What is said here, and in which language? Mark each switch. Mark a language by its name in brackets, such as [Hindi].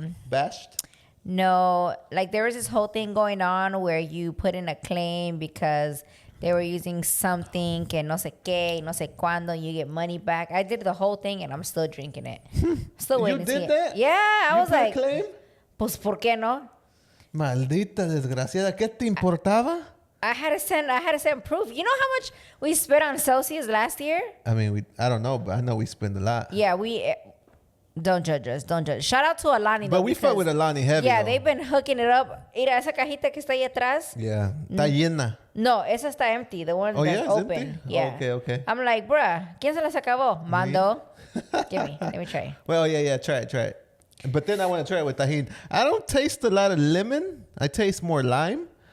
[English] Bashed? No, like there was this whole thing going on where you put in a claim because... They were using something [Spanish] que no sé qué, no sé cuándo, [English] you get money back. I did the whole thing and I'm still drinking it. Still waiting to see it. You did that? Yeah, I was like, claim? [Spanish] Pues, ¿por qué no? Maldita desgraciada, ¿qué te importaba? [English] I had to send proof. You know how much we spent on Celsius last year? I mean, I don't know, but I know we spend a lot. Yeah, don't judge us. Don't judge. Shout out to Alani. But we fuck with Alani heavy. Yeah, they've been hooking it up. [Spanish] Mira, esa cajita que está ahí atrás. Yeah. Está llena. No, esa está [English] empty. The one that's open. Empty? Yeah. Oh, okay. I'm like, bruh, [Spanish] ¿quién se las acabó? [English] Mando. Give me. Let me try. Well, yeah. Try it. But then I want to try it with tajin. I don't taste a lot of lemon. I taste more lime.